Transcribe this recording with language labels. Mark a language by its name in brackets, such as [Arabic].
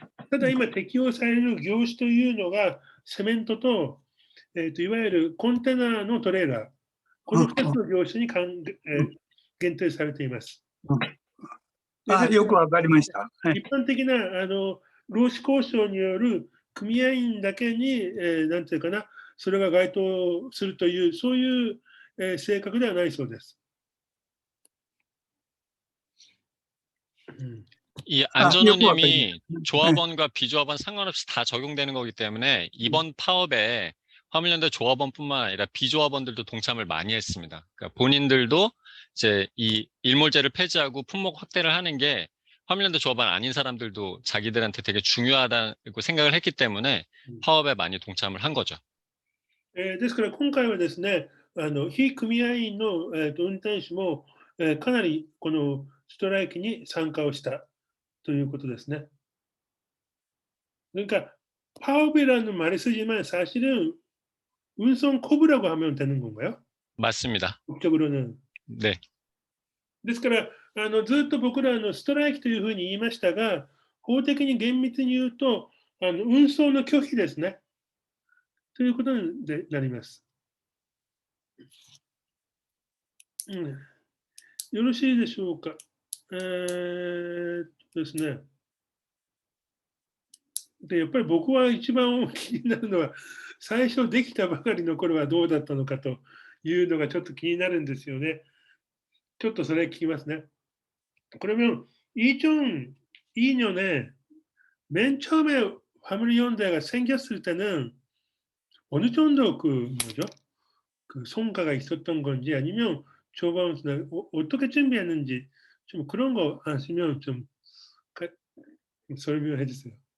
[Japanese] ただ今、適用される業種というのが、セメントと、いわゆるコンテナのトレーラー、この2つの業種に限定されています。よくわかりました。一般的な労使交渉による組合員だけに、なんていうかな、それが該当するという、そういう正確ではないそうです。 [Korean] 이 안전운임이 조합원과 비조합원 상관없이 다 적용되는 거기 때문에 이번 파업에 화물연대 조합원뿐만 아니라 비조합원들도 동참을 많이 했습니다. 그러니까 본인들도 이제 이 일몰제를 폐지하고 품목 확대를 하는 게 화물연대 조합원 아닌 사람들도 자기들한테 되게 중요하다고 생각을 했기 때문에 파업에 많이 동참을 한 거죠. [Japanese] ですから今回はですね、非組合員の、運転手も、かなりこのストライキに参加をしたということですね。 [Korean] 그러니까 파업이라는 말이 쓰지만 사실은 운송 코브라고 하면 되는 건가요? 맞습니다. 법적으로는. 네. [Japanese] ですからずっと僕らストライキというふうに言いましたが、法的に厳密に言うと運送の拒否ですね。ということになります。よろしいでしょうか。ですね。で、やっぱり僕は一番気になるのは、最初できたばかりの頃はどうだったのかというのがちょっと気になるんですよね。ちょっとそれ聞きますね. [Korean] 그러면 2002년에 맨 처음에 화물연대가 생겼을 때는 어느 정도 그 성과가 있었던 건지 아니면 조합원들 어떻게 준비했는지 좀 그런 거 아시면 좀 설명해 주세요.